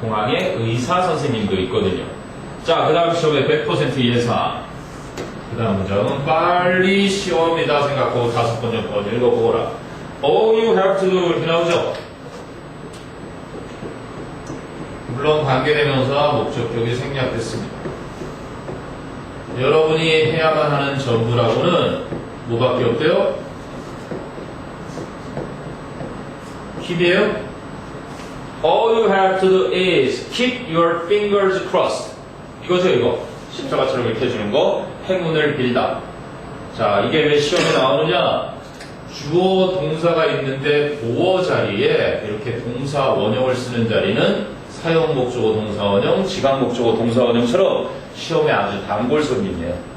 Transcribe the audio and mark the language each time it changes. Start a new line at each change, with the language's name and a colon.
Korean: 공항에 의사 선생님도 있거든요. 자, 그 다음 시험에 100% 예상. 그 다음 문장은 빨리 시험이다 생각하고 5번 정도 읽어보거라.
English: All you have to do
Korean: 이렇게 나오죠. 물론 관계대명사 목적격이 생략됐습니다. 여러분이 해야만 하는 전부라고는 뭐밖에 없대요? 킵이에요?
English: All you have to do is keep your fingers crossed.
Korean: 이거죠, 이거. 십자가처럼 이렇게 해주는 거. 행운을 빌다. 자, 이게 왜 시험에 나오느냐? 주어 동사가 있는데 보어 자리에 이렇게 동사 원형을 쓰는 자리는 사용 목적어 동사 원형, 지각 목적어 동사 원형처럼 시험에 아주 단골 손님이에요.